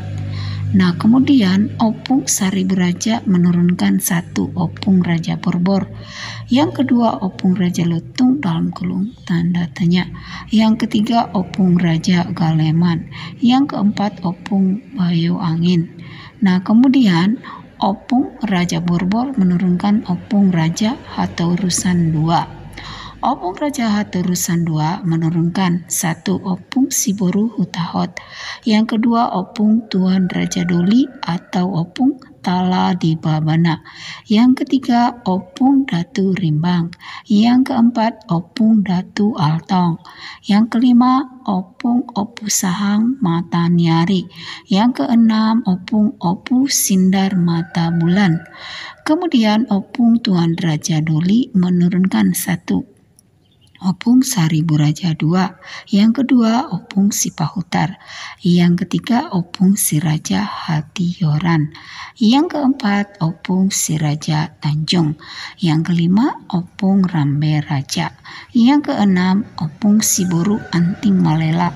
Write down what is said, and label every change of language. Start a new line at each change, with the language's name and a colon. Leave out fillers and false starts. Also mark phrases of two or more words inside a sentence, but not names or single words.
Indonesian: Nah, kemudian Opung Seribu Raja menurunkan 1 Opung Raja Borbor. Yang kedua Opung Raja Lutung dalam kurung tanda tanya. Yang ketiga Opung Raja Galeman. Yang keempat Opung Bayo Angin. Nah, kemudian Opung Raja Borbor menurunkan Opung Raja Haturusan II. Opung Raja Haturusan II menurunkan 1 Opung Siboru Hutahot. Yang kedua Opung Tuan Raja Doli atau Opung Tala di Babana. Yang ketiga Opung Datu Rimbang. Yang keempat Opung Datu Altong. Yang kelima Opung Opu Sahang Mata Nyari. Yang keenam Opung Opu Sindar Mata Bulan. Kemudian Opung Tuan Raja Doli menurunkan 1 Opung Seribu Raja II. Yang kedua Opung Sipahutar. Yang ketiga Opung si Raja Hatiyoran. Yang keempat Opung si Raja Tanjung. Yang kelima Opung Rambe Raja. Yang keenam Opung Siboru Anting Malela.